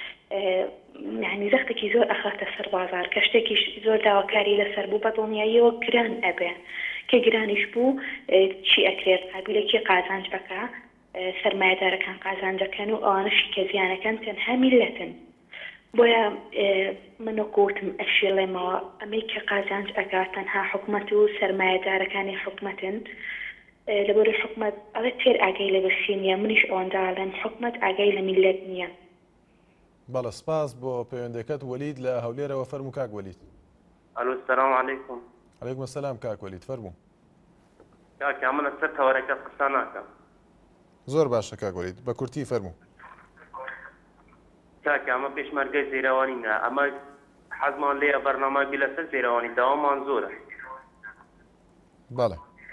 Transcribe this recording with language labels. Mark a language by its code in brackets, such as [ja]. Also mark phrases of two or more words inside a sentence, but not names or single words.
[ckb] یعنی زەختێکی زۆر ئەخاتە سەر بازار کە شتێکی زۆر داواکاری لەسەر بوو بە دڵنیاییەوە گران ئەبێ کە گرانیش بوو چی ئەکرێت قابلێکی قازانج بکە سەرمایەدارەکان قازانجەکەن و ئەوانەشی کە زیانەکەن تەنها میلەتن بۆیە منۆکوتم ئەشێڵێمەوە ئەمەی کە قازانج ئەگات تەنها حکوومەت و سەرمایەدارەکانی حکوومەتن لەبەرەوەی حکوومەت ئەڵێ تێر ئاگای لە بەرسی نییە منیش ئەوەنداڵێن حکوومەت ئاگای لە میلەت نییە. بەڵە سپاس بۆ پەیوەندەکەت وەلید لە هەولێرەوە فەرموو کاک وەلید. [ar] الو السلام علیکم. علیکم السلام [ckb] کاک وەلید فەرموو. کاک من لەسەر تەوەرەکە قسە ناکەم. زۆر باشە کاک وەلید بە کورتی فەرموو. کاک ئەمە پێشمەرگەی زێراوانینە ئەمە حەزمان لێیە بەرنامەی لەسەر زێراوانی داوامان زۆرە. بەڵێ.